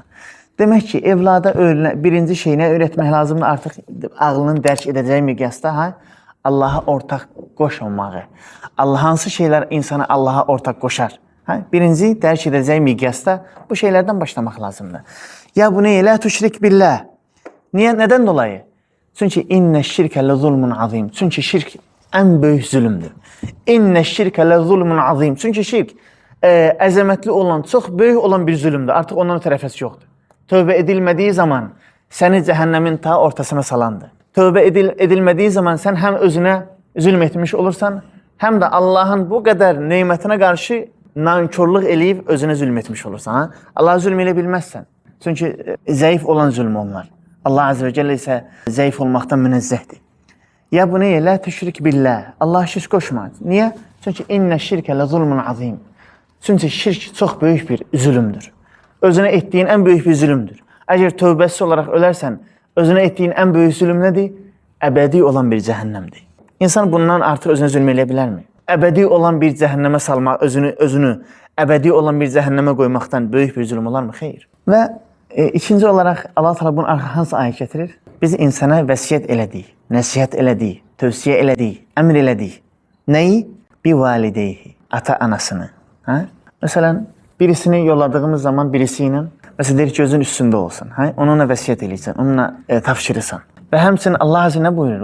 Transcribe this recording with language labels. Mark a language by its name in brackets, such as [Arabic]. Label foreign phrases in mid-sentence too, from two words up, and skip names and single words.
[Azerbaijani] Demək ki, evlada birinci şey nə öyrətmək lazımdır? Artıq ağlının dərk edəcəyi miqyasda Allah'a ortaq qoşulmağı. Hansı şeylər insana Allah'a ortaq qoşar? Birinci dərk edəcək miqyasda bu şeylərdən başlamaq lazımdır. [Turkish] Ya bu ne? [Arabic] لا تشرك بالله. [Turkish] Niye? Neden dolayı? Çünkü [Arabic] إن الشرك لظلم عظيم. [Turkish] Çünkü şirk en büyük zulümdür. [Arabic] إن الشرك لظلم عظيم. [Azerbaijani] Çünkü şirk əzəmətli olan, çox böyük olan bir zulümdür. Artıq ondan tərəfəsi yoxdur. Tövbə edilmədiyi zaman səni cəhənnəmin ta ortasına salandır. Tövbə edilmədiyi zaman sən həm özünə zülm etmiş olursan, həm də Allahın bu qədər nemətinə qarşı nankörlük eləyib özünə zülm etmiş olursan. Allah'a zülm elə bilməzsən. Çünki zəif olan zülm onlar. Allah [Arabic] عز وجل [Azerbaijani] isə zəif olmaqdan münezzəhdir. [Turkish] Ya bu neye? [Arabic] لا تشرك بالله. [Turkish] Allah şirk koşma. Niye? Çünkü [Arabic] إن الشرك لظلم عظيم. [Turkish] Çünkü şirk çok büyük bir zulümdür. Özüne ettiğin en büyük bir zulümdür. Eğer tövbesiz olarak ölersen, özüne ettiğin en büyük zulüm nedir? Ebedi olan bir cehennemdir. İnsan bundan artık özüne zulmeyebilir mi? Ebedi olan bir cehenneme salmak, özünü ebedi olan bir cehenneme koymaktan büyük bir zulüm olar mı? Hayır. Ve ikinci olarak Allah Teala bunun hansı ayet getirir? [Azerbaijani] Biz insana vəsiyyət elədik, nəsihət elədik, tövsiyə elədik, əmr elədik. Nəyi? Bir valideyhi, ata anasını. Məsələn, birisini yolladığımız zaman birisi ilə, məsələn, deyir ki, gözün üstündə olsun. Onunla vəsiyyət eləyirsən, onunla tapşırırsan. Və həmçinin Allah Azze nə buyurur?